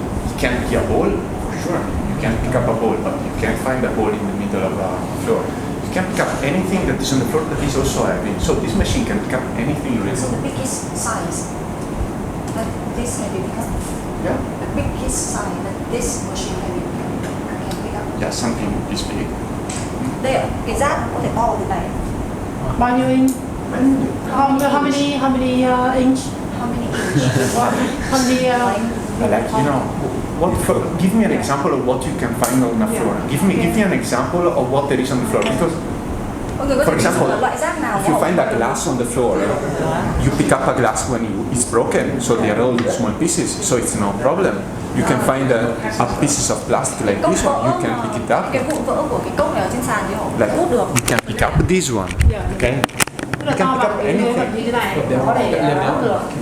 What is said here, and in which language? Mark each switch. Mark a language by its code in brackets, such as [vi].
[en] You can pick a ball, for sure. You can pick up a ball, but you can't find a ball in the middle of the floor. You can pick up anything that is on the floor that is also heavy. So this machine can pick up anything really. So the biggest size that this can be picked up. Yeah. The biggest size that this machine can pick up. Yeah, something this big. [vi] Đây ạ, cái rác có thể to từ này. Bao nhiêu inch? [en] How many inch? How many inch? How many Like, you know, give me an example of what you can find on the floor. Give me an example of what there is on the floor. Because, for example, if you find a glass on the floor, you pick up a glass when it's broken, so they are all small pieces, so it's no problem. You can find a pieces of plastic like this one, you can pick it up. [vi] Cái vụn vỡ của cái cốc này ở trên sàn thì họ [en] Like, [vi] hút được. [en] you can pick up this one, okay? [vi] Tức là to bằng cái vật như thế này có thể hút được.